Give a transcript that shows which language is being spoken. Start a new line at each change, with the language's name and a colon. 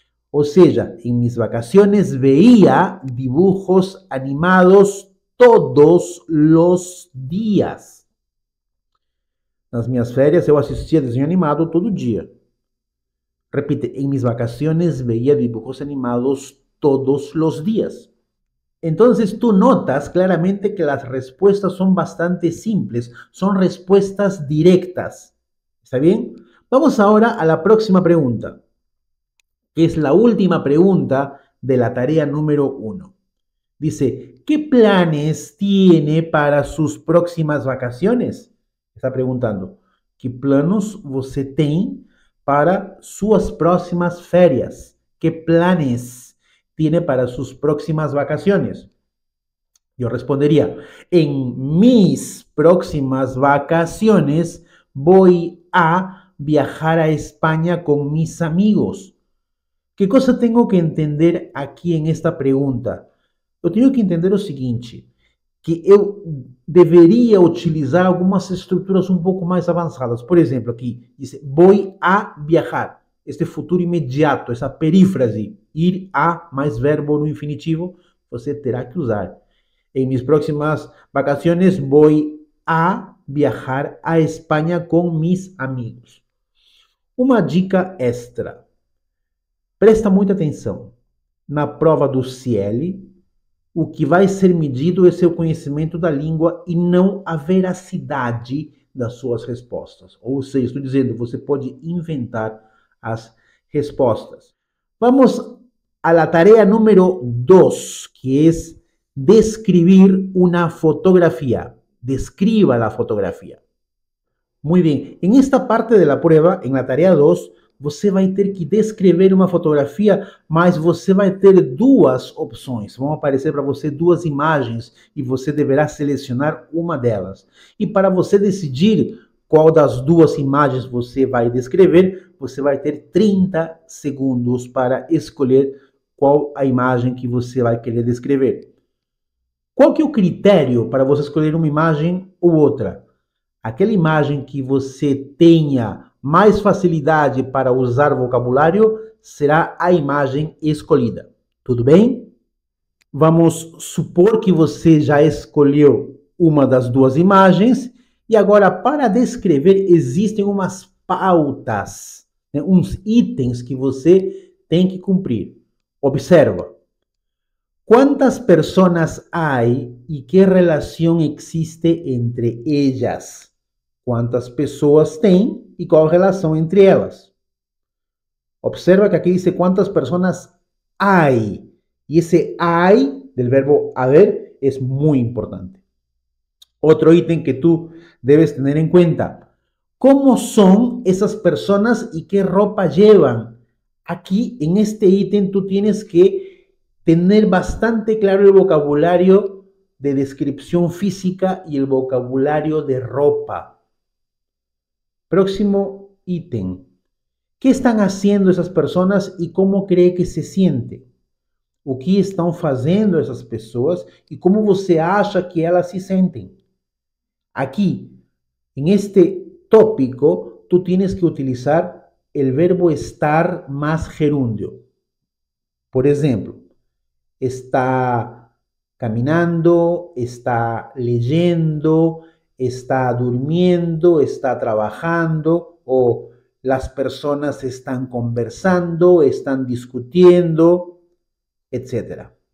Portuguese: Ou seja, em
Spanish: mis vacaciones veía dibujos animados todos los días.
Portuguese: Nas minhas férias eu assistia desenho animado todo dia.
Spanish: Repite, en mis vacaciones veía dibujos animados todos los días. Entonces tú notas claramente que las respuestas son bastante simples, son respuestas directas. ¿Está bien? Vamos ahora a la próxima pregunta, que es la última pregunta de la tarea número 1. Dice, ¿qué planes tiene para sus próximas vacaciones? Está preguntando,
Portuguese: ¿qué planos você tem para suas próximas férias?
Spanish: ¿Qué planes tiene para sus próximas vacaciones? Yo respondería, en mis próximas vacaciones voy a viajar a España con mis amigos. ¿Qué cosa tengo que entender aqui en esta pregunta?
Portuguese: Eu tenho que entender o seguinte, que eu deveria utilizar algumas estruturas um pouco mais avançadas. Por exemplo, aqui diz,
Spanish: voy a viajar.
Portuguese: Este futuro imediato, essa perífrase, ir a mais verbo no infinitivo, você terá que usar.
Spanish: En mis próximas vacaciones voy a viajar a España con mis amigos.
Portuguese: Uma dica extra. Presta muita atenção. Na prova do CIEL, o que vai ser medido é seu conhecimento da língua e não a veracidade das suas respostas. Ou seja, estou dizendo, você pode inventar as respostas.
Spanish: Vamos a la tarea número 2, que es describir una fotografía. Describa la fotografía. Muy bien, en esta parte de la prueba, en la tarea 2,
Portuguese: você vai ter que descrever uma fotografia, mas você vai ter duas opções. Vão aparecer para você duas imagens e você deverá selecionar uma delas. E para você decidir qual das duas imagens você vai descrever, você vai ter 30 segundos para escolher qual a imagem que você vai querer descrever. Qual que é o critério para você escolher uma imagem ou outra? Aquela imagem que você tenha mais facilidade para usar vocabulário será a imagem escolhida. Tudo bem? Vamos supor que você já escolheu uma das duas imagens e agora para descrever existem umas pautas, né, uns itens que você tem que cumprir. Observa.
Spanish: ¿Cuántas personas hay y qué relación existe entre ellas?
Portuguese: quantas pessoas tem e qual a relação entre elas.
Spanish: Observa que aqui dice cuántas personas hay. Y ese hay del verbo haber es muy importante. Otro ítem que tú debes tener en cuenta. ¿Cómo son esas personas y qué ropa llevan? Aquí en este ítem tú tienes que tener bastante claro el vocabulario de descripción física y el vocabulario de ropa. Próximo ítem. ¿Qué están haciendo esas personas y cómo cree que se siente?
Portuguese: O que estão fazendo essas pessoas e como você acha que elas se sentem?
Spanish: Aqui, en este tópico, tú tienes que utilizar el verbo estar más gerundio. Por ejemplo, está caminando, está leyendo, está durmiendo, está trabajando, o las personas están conversando, están discutiendo, etc.